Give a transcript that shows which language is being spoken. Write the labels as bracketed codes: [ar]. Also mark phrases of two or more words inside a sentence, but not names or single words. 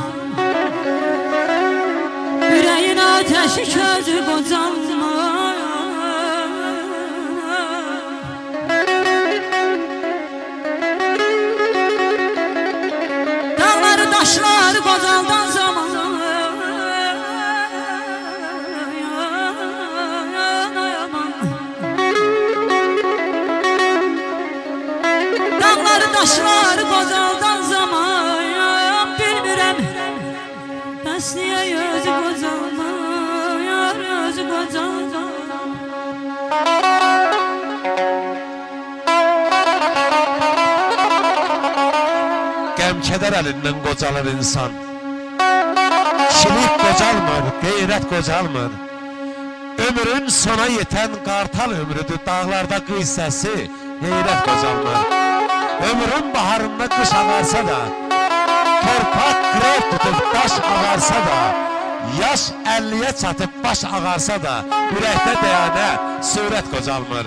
[az] Yüreğin ateşi közü gocalma. Taşlar gocaldan zaman. Dağlar taşlar gocaldan zaman. Bilmirəm bəs niyə özü gocalmır, özü gocaldan. Keder elinden qocalır insan. Kişilik qocalmır, qeyrət qocalmır. Ömrün sona yeten qartal ömrüdür, dağlarda qıy səsi, heyrət qocalmır. Ömrün baharında qış ağarsa da, torpaq grev tutup daş ağarsa da, yaş 50'ye çatıp baş ağarsa da, ürəkdə deyənə surət qocalmır.